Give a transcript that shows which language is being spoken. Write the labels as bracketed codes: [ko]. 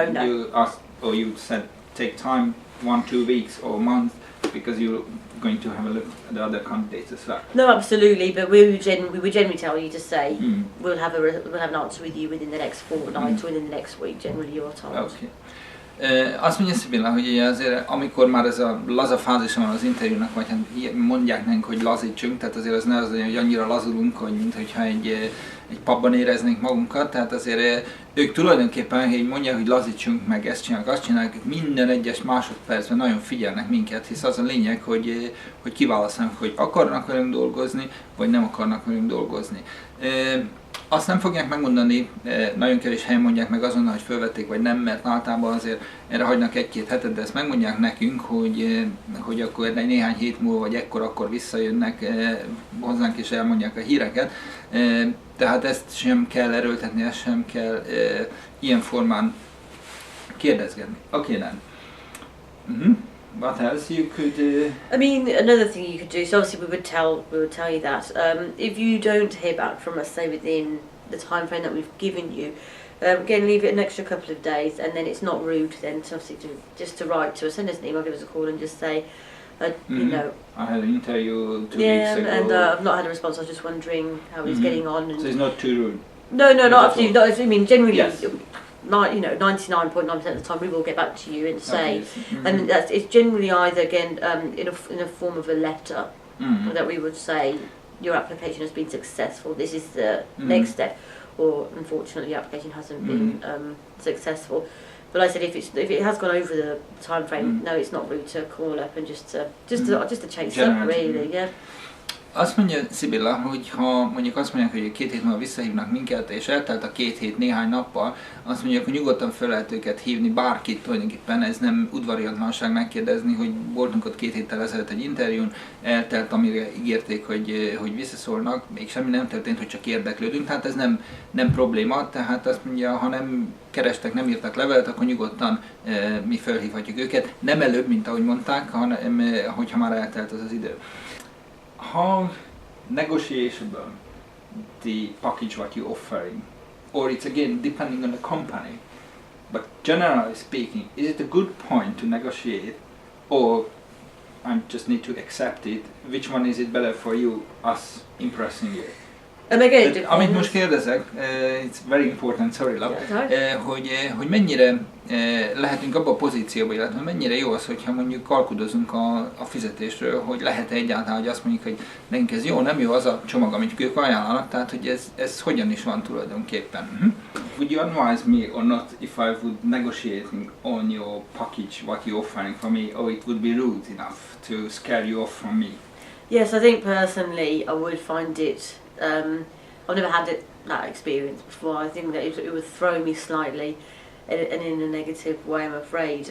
[en] You asked, or you said take time, 1-2 weeks or a month, because you're going to have a look at the other candidates as well. No, absolutely, but we would generally tell you to say we'll have an answer with you within the next fortnight or within the next week. Generally, you're told. Okay. [hu] Azt mondja Sybilla, hogy azért amikor már ez a laza fázisa van az interjúnak, vagy hát mondják nekünk, hogy lazítsunk, tehát azért az ne az, hogy annyira lazulunk, hogy mintha egy pubban éreznénk magunkat, tehát azért ők tulajdonképpen, hogy mondják, hogy lazítsunk meg, ezt csinálják, azt csinálják, minden egyes másodpercben nagyon figyelnek minket, hisz az a lényeg, hogy kiválasszák, hogy akarnak velünk dolgozni, vagy nem akarnak velünk dolgozni. Azt nem fogják megmondani, nagyon kevés helyen mondják meg azonnal, hogy fölvették vagy nem, mert általában azért erre hagynak 1-2 hetet, de ezt megmondják nekünk, hogy akkor néhány hét múlva vagy akkor visszajönnek hozzánk és elmondják a híreket. Tehát ezt sem kell erőltetni, ezt sem kell ilyen formán kérdezgetni. [en] Okay, then. What else you could? I mean, another thing you could do. So obviously we would tell you that if you don't hear back from us, say within the time frame that we've given you, again leave it an extra couple of days, and then it's not rude then to obviously to write to us, send us an email, give us a call, and just say, I had an interview 2 weeks ago. and I've not had a response. I was just wondering how he's getting on. And so it's not too rude. No, not absolutely. Not, I mean, generally. Yes. 99.9% of the time we will get back to you and say, and it's generally either again in a form of a letter that we would say your application has been successful. This is the next step, or unfortunately the application hasn't been successful. But like I said, if it has gone over the time frame, no, it's not rude to call up and just to chase up, really, yeah. [hu] Azt mondja Sybilla, hogy ha mondjuk azt mondják, hogy 2 hét múlva visszahívnak minket, és eltelt a 2 hét néhány nappal, azt mondják, hogy nyugodtan fel lehet őket hívni, bárkit tulajdonképpen, ez nem udvariatlanság megkérdezni, hogy voltunk ott 2 héttel ezelőtt egy interjún, eltelt, amire ígérték, hogy visszaszólnak, még semmi nem történt, hogy csak érdeklődünk, tehát ez nem probléma, tehát azt mondja, ha nem kerestek, nem írtak levelet, akkor nyugodtan mi felhívhatjuk őket, nem előbb, mint ahogy mondták, hanem hogyha már eltelt az idő. [en] How negotiable the package what you're offering, or it's again depending on the company. But generally speaking, is it a good point to negotiate, or I just need to accept it? Which one is it better for you, us impressing you? [hu] Amit most kérdezek, [en] it's very important, sorry love, [hu] hogy mennyire lehetünk abban a pozícióban, illetve mennyire jó az, hogyha mondjuk alkudozunk a fizetésről, hogy lehet egyáltalán, hogy azt mondjuk, hogy nekünk ez jó, nem jó az a csomag, amit ők ajánlanak, tehát hogy ez hogyan is van tulajdonképpen. [en] Would you advise me or not if I would negotiating on your package, what you're offering for me, or it would be rude enough to scare you off from me? Yes, I think personally I would find it. I've never had that experience before. I think that it would throw me slightly, and in a negative way, I'm afraid.